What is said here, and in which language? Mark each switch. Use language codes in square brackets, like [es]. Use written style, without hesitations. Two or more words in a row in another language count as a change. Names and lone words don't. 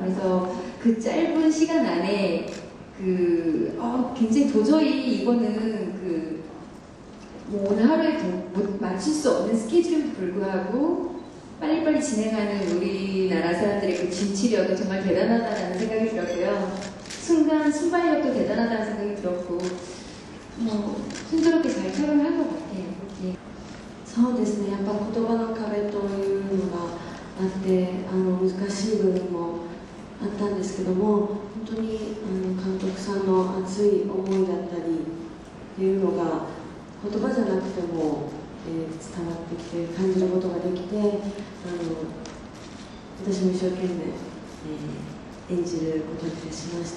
[ko] 그래서 그 짧은 시간 안에 굉장히 도저히 이거는 뭐 오늘 하루에 맞출 수 없는 스케줄에도 불구하고 빨리빨리 진행하는 우리나라 사람들의 그 진취력은 정말 대단하다는 생각이 들었고요. 순간 순발력도 대단하다는 생각이 들었고 순조롭게 잘 촬영을 한 것 같아요. 예. [ja] そうですね、やっぱ言葉の壁というのがあって難しい部分もあったんですけども、本当に監督さんの熱い思いだったりっていうのが言葉じゃなくても、伝わってきて感じることができて、私も一生懸命、演じることに徹しました。